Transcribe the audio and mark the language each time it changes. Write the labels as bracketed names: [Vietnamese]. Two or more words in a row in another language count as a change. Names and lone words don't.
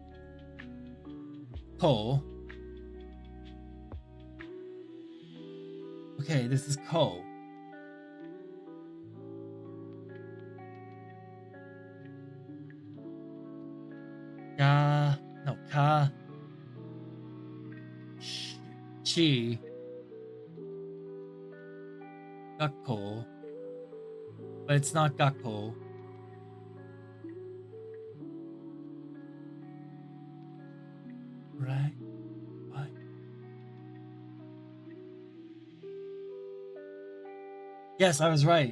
[English] Ko. Okay, this is Ko. [Japanese] Ga. Ka. Chi. Gakko. [English] But it's not Gakko. Right? What? Yes, I was right.